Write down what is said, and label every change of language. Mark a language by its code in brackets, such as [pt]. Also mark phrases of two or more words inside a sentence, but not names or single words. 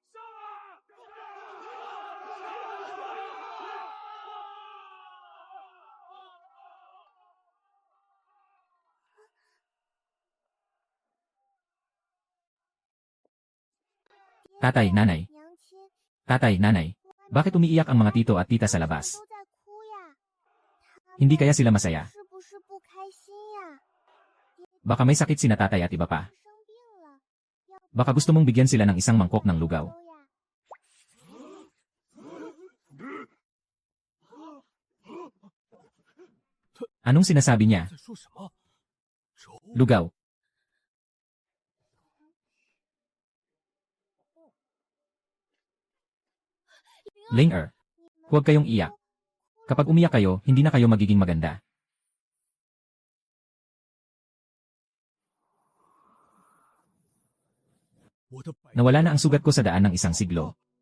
[tl] Tatay, nanay. [zh] 娘亲， [tl] Tatay, nanay. Bakit umiiyak ang mga tito at tita sa labas? [zh] 都在哭呀。 [tl] Hindi kaya sila masaya? [zh] 是不是不开心呀？ [tl] Baka may sakit sina tatay at iba pa. [zh] 生病了， [tl] Baka gusto mong bigyan sila ng isang mangkok ng lugaw. [zh] 都呀。 [tl] Anong sinasabi niya? [zh] 在说什么？ [tl] Lugaw. Linger. Huwag kayong iyak. Kapag umiyak kayo, hindi na kayo magiging maganda. Nawala na ang sugat ko sa daan ng isang siglo.